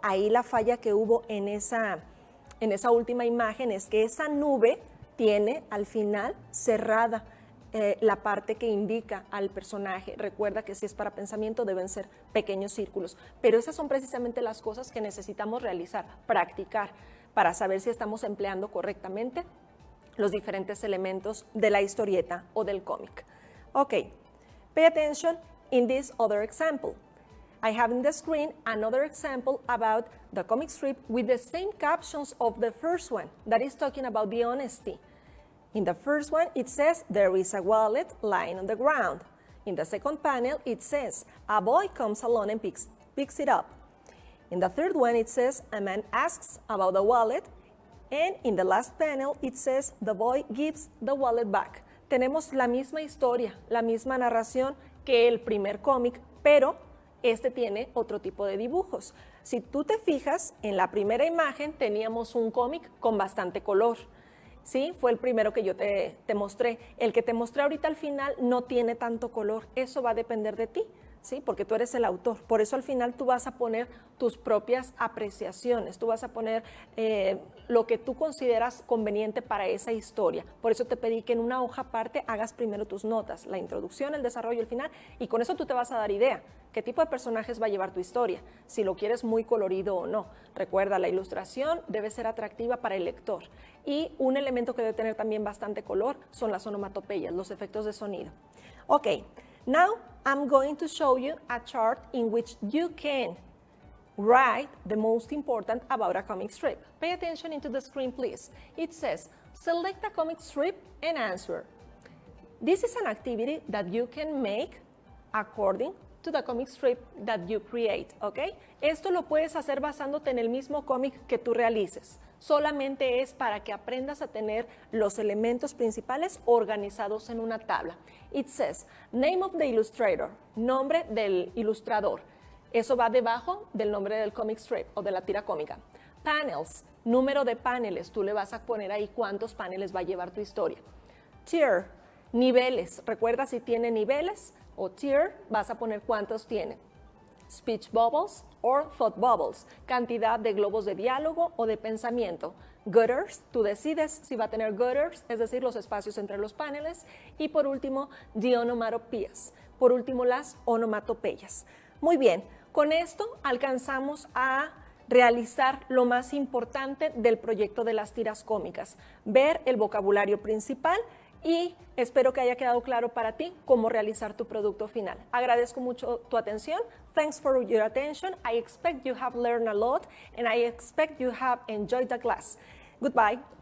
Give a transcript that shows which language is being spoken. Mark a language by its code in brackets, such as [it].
[es] Ahí la falla que hubo en esa última imagen es que esa nube tiene al final cerrada la parte que indica al personaje. Recuerda que si es para pensamiento deben ser pequeños círculos, pero esas son precisamente las cosas que necesitamos realizar, practicar, para saber si estamos empleando correctamente los diferentes elementos de la historieta o del cómic. [en] Okay, pay attention in this other example. I have in the screen another example about the comic strip with the same captions of the first one, that is talking about the honesty. In the first one, it says, there is a wallet lying on the ground. In the second panel, it says, a boy comes along and picks it up. In the third one, it says, a man asks about the wallet. And in the last panel, it says, the boy gives the wallet back. [es] Tenemos la misma historia, la misma narración que el primer cómic, pero este tiene otro tipo de dibujos. Si tú te fijas, en la primera imagen teníamos un cómic con bastante color. ¿Sí? Fue el primero que yo te mostré. El que te mostré ahorita al final no tiene tanto color. Eso va a depender de ti, ¿sí? Porque tú eres el autor. Por eso al final tú vas a poner tus propias apreciaciones. Tú vas a poner lo que tú consideras conveniente para esa historia. Por eso te pedí que en una hoja aparte hagas primero tus notas, la introducción, el desarrollo, el final, y con eso tú te vas a dar idea. ¿Qué tipo de personajes va a llevar tu historia? Si lo quieres muy colorido o no. Recuerda, la ilustración debe ser atractiva para el lector. Y un elemento que debe tener también bastante color son las onomatopeyas, los efectos de sonido. [en] Okay, now I'm going to show you a chart in which you can write the most important about a comic strip. Pay attention into the screen, please. It says, select a comic strip and answer. This is an activity that you can make according to the comic strip that you create, ¿ok? [es] Esto lo puedes hacer basándote en el mismo cómic que tú realices. Solamente es para que aprendas a tener los elementos principales organizados en una tabla. [en] It says, name of the illustrator, [es] nombre del ilustrador. Eso va debajo del nombre del comic strip o de la tira cómica. Panels, número de paneles. Tú le vas a poner ahí cuántos paneles va a llevar tu historia. Tier, niveles. Recuerda si tiene niveles o tier, vas a poner cuántos tiene. [en] Speech bubbles or thought bubbles, [es] cantidad de globos de diálogo o de pensamiento. Gutters, tú decides si va a tener gutters, es decir, los espacios entre los paneles. Y por último, the onomatopeias. Por último, las onomatopeyas. Muy bien, con esto alcanzamos a realizar lo más importante del proyecto de las tiras cómicas, ver el vocabulario principal y espero que haya quedado claro para ti cómo realizar tu producto final. Agradezco mucho tu atención. [en] Thanks for your attention. I expect you have learned a lot and I expect you have enjoyed the class. Goodbye.